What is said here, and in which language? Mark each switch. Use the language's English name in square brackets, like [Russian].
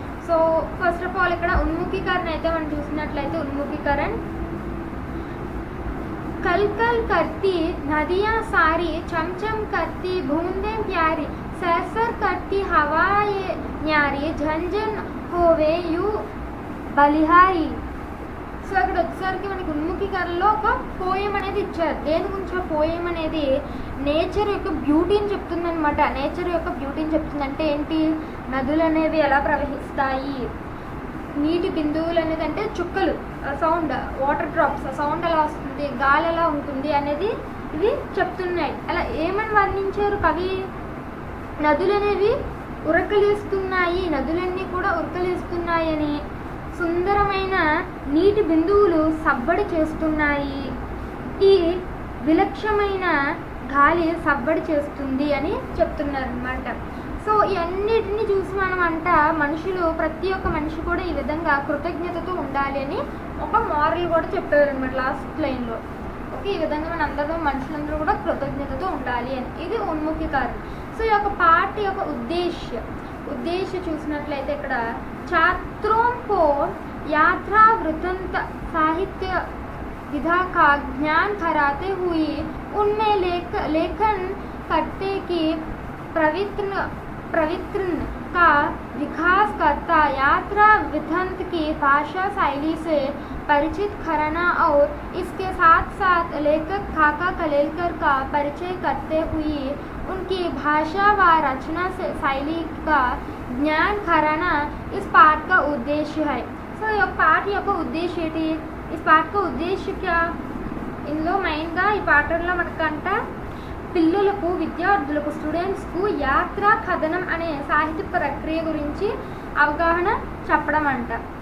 [Telugu] So first of all ఇక్కడ ఉన్ముఖీకరణ అయితే మనం చూసినట్లయితే ఉన్ముఖీకరణ [Hindi] कल कल करती नदियाँ सारी चमचम करती बूंदें प्यारी सर सर करती हवाएं न्यारी झंझन होवे यू बलिहारी. [Telugu] సో అక్కడ వచ్చేసరికి మనకి ఉన్ముఖీకరణలో ఒక పోయం అనేది ఇచ్చారు. దేని గురించి ఆ పోయం అనేది నేచర్ యొక్క బ్యూటీని చెప్తుందనమాట. నేచర్ యొక్క బ్యూటీని చెప్తుంది అంటే ఏంటి, నదులు అనేవి ఎలా ప్రవహిస్తాయి, నీటి బిందువులు అనేది అంటే చుక్కలు సౌండ్, వాటర్ డ్రాప్స్ సౌండ్ ఎలా వస్తుంది, గాలి ఎలా ఉంటుంది అనేది ఇవి చెప్తున్నాయి. అలా ఏమని వర్ణించారు కవి, నదులు అనేవి ఉరకలేస్తున్నాయి, నదులన్నీ కూడా ఉరకలేస్తున్నాయని, సుందరమైన నీటి బిందువులు సబ్బడి చేస్తున్నాయి, ఈ విలక్షణమైన గాలి సబ్బడి చేస్తుంది అని చెప్తున్నారు అన్నమాట. సో ఇవన్నిటిని చూసి మనం మనుషులు ప్రతి ఒక్క మనిషి కూడా ఈ విధంగా కృతజ్ఞతతో ఉండాలి అని ఒక మోరల్ కూడా చెప్పారు అనమాట లాస్ట్ లైన్లో. ఓకే, ఈ విధంగా మన మనుషులందరూ కూడా కృతజ్ఞతతో ఉండాలి అని. ఇది ఉన్ముఖీకరణ. [Hindi] సో ఈ యొక్క పాట యొక్క ఉద్దేశ్య చూసినట్లయితే ఇక్కడ छात्रों को यात्रा वृत्तांत साहित्य विधा का ज्ञान कराते हुए उनमें लेखन करते कि प्रवृत्ति का विकास करता, यात्रा वृत्तांत की भाषा शैली से परिचित कराना और इसके साथ साथ लेखक काका कलेलकर का परिचय करते हुए उनकी भाषा व रचना से शैली का ज्ञान कराना इस पाठ का उद्देश्य है. [Telugu] సో ఈ పాठ యొక్క ఉద్దేశ్యం ఏంటి, [Hindi] इस पाठ का उद्देश्य क्या, [Telugu] ఇందులో మెయిన్గా ఈ పాఠంలో మనకంట పిల్లలకు, విద్యార్థులకు, స్టూడెంట్స్కు యాత్రా కథనం అనే సాహిత్య ప్రక్రియ గురించి అవగాహన చెప్పడం అంట.